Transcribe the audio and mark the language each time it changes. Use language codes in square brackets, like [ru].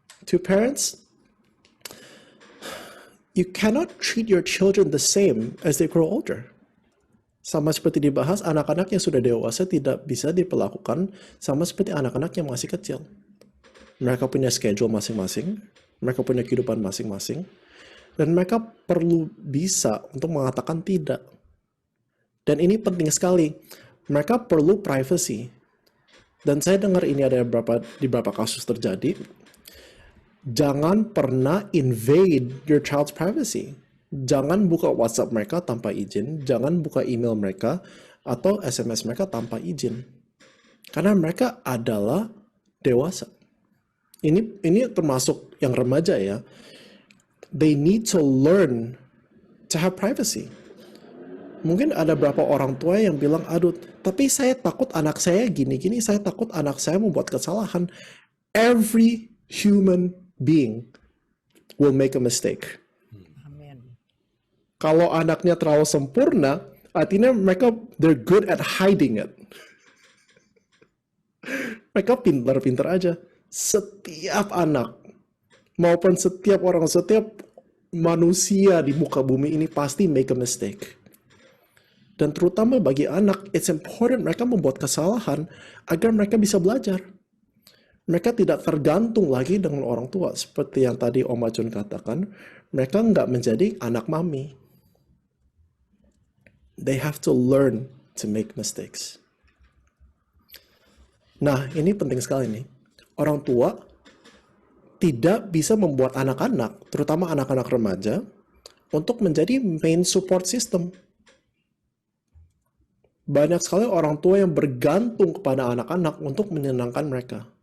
[en] To parents, you cannot treat your children the same as they grow older. [id] Sama seperti dibahas, anak-anak yang sudah dewasa tidak bisa diperlakukan sama seperti anak-anak yang masih kecil. Mereka punya schedule masing-masing, mereka punya kehidupan masing-masing, dan mereka perlu bisa untuk mengatakan tidak. Dan ini penting sekali. Mereka perlu privacy. Dan saya dengar ini ada di beberapa kasus terjadi. Jangan pernah [en] invade your child's privacy. [id] Jangan buka WhatsApp mereka tanpa izin. Jangan buka email mereka atau SMS mereka tanpa izin. Karena mereka adalah dewasa. Ini termasuk yang remaja ya. [en] They need to learn to have privacy. [id] Mungkin ada beberapa orang tua yang bilang, aduh, tapi saya takut anak saya gini-gini, saya takut anak saya membuat kesalahan. [en] Every human being will make a mistake. [id] Amin. Kalau anaknya terlalu sempurna, artinya mereka, [en] they're good at hiding it. [id] Mereka pintar-pintar aja. Setiap anak, maupun setiap orang, setiap manusia di muka bumi ini pasti [en] make a mistake. [id] Dan terutama bagi anak, [en] it's important [id] mereka membuat kesalahan agar mereka bisa belajar. Mereka tidak tergantung lagi dengan orang tua. Seperti yang tadi Om Acun katakan, mereka nggak menjadi anak mami. [en] They have to learn to make mistakes. [id] Nah, ini penting sekali nih. Orang tua tidak bisa membuat anak-anak, terutama anak-anak remaja, untuk menjadi [en] main support system. [id] Banyak sekali orang tua yang bergantung kepada anak-anak untuk menyenangkan mereka.